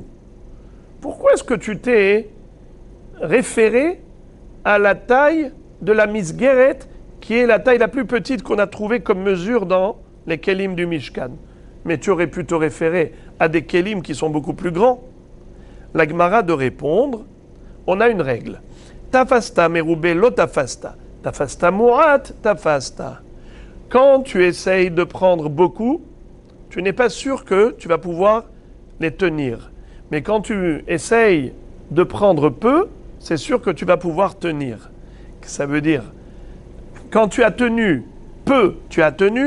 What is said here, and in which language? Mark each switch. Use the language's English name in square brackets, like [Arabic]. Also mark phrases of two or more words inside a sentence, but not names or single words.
[French] Pourquoi est-ce que tu t'es référé à la taille de la misgeret, qui est la taille la plus petite qu'on a trouvée comme mesure dans les kelim du Mishkan? Mais tu aurais pu te référer à des kelim qui sont beaucoup plus grands. La Gemara de répondre, on a une règle. [Hebrew] תפסת מרובה לא תפסת. תפסת מועט תפסת. [French] Quand tu essayes de prendre beaucoup, tu n'es pas sûr que tu vas pouvoir les tenir. Mais quand tu essayes de prendre peu, c'est sûr que tu vas pouvoir tenir. Ça veut dire, quand tu as tenu peu, tu as tenu.